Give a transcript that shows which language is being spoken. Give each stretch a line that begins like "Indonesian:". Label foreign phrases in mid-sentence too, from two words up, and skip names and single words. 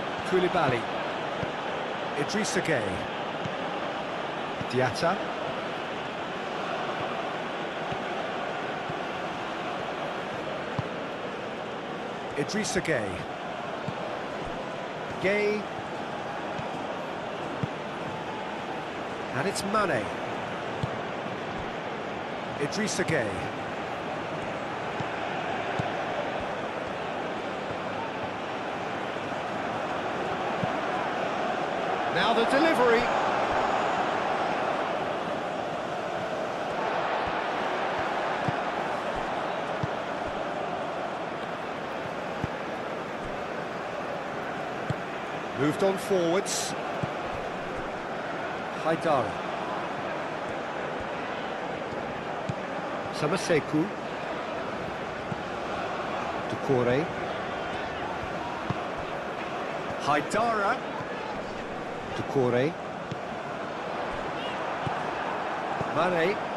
English: Koulibaly. Idrissa Gueye. Diatta. Idrissa Gueye. Gueye. And it's Mane. Idrissa Gueye. Now the delivery. Moved on forwards. Haidara. Samaseku. Doucouré. Haidara. Doucouré. Mane.